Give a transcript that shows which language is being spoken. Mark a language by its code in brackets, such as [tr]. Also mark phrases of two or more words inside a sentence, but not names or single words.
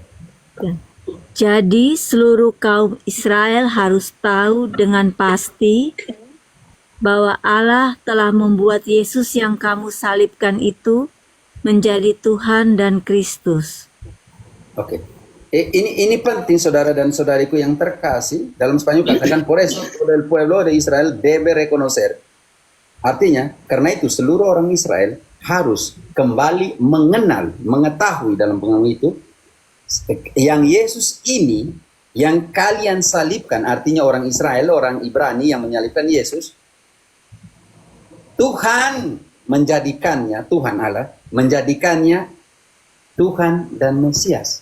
[id] Jadi seluruh kaum Israel harus tahu dengan pasti bahwa Allah telah membuat Yesus yang kamu salibkan itu menjadi Tuhan dan Kristus. Oke. Ini penting saudara dan saudariku yang terkasih. Dalam Spanyol katakan [es] por eso el pueblo de Israel debe reconocer. [id] Artinya karena itu seluruh orang Israel harus kembali mengenal, mengetahui dalam pengertian itu yang Yesus ini yang kalian salibkan, artinya orang Israel, orang Ibrani yang menyalibkan Yesus, Tuhan menjadikannya, Tuhan Allah menjadikannya Tuhan dan Mesias.